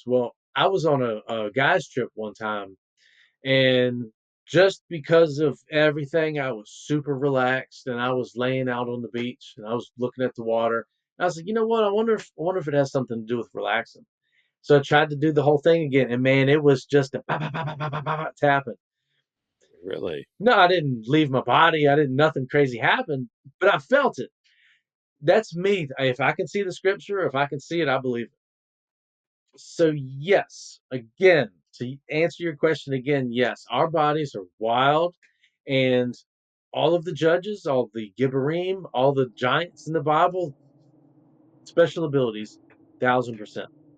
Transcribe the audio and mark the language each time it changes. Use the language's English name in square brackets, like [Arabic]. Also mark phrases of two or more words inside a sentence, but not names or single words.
[English] Well, I was on a guy's trip one time, and just because of everything, I was super relaxed, and I was laying out on the beach, and I was looking at the water. And I was like, you know what? I wonder if it has something to do with relaxing. So I tried to do the whole thing again, and man, it was just a ba, ba, ba, ba, ba, ba, ba, tapping. Really? No, I didn't leave my body. I didn't. Nothing crazy happened, but I felt it. That's me. If I can see the scripture, if I can see it, I believe it. So yes, again, to answer your question again, yes, our bodies are wild, and all of the judges, all the Gibberim, all the giants in the Bible, special abilities, 1000%.